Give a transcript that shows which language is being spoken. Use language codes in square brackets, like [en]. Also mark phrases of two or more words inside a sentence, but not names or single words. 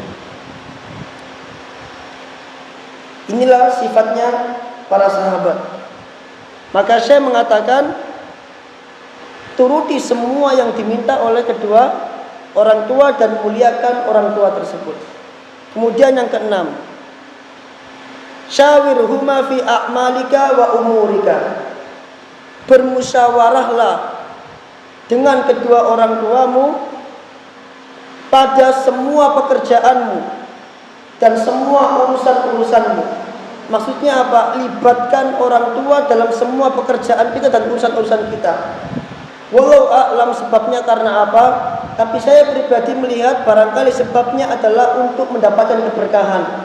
[id] Inilah sifatnya para sahabat. Maka saya mengatakan, turuti semua yang diminta oleh kedua orang tua dan muliakan orang tua tersebut. Kemudian yang keenam, [ar] شاورهما في أعمالك وأمورك. [id] Bermusyawarahlah dengan kedua orang tuamu pada semua pekerjaanmu dan semua urusan-urusanmu. Maksudnya apa? Libatkan orang tua dalam semua pekerjaan kita dan urusan-urusan kita. [ar] والله أعلم [id] sebabnya karena apa? Tapi saya pribadi melihat barangkali sebabnya adalah untuk mendapatkan keberkahan.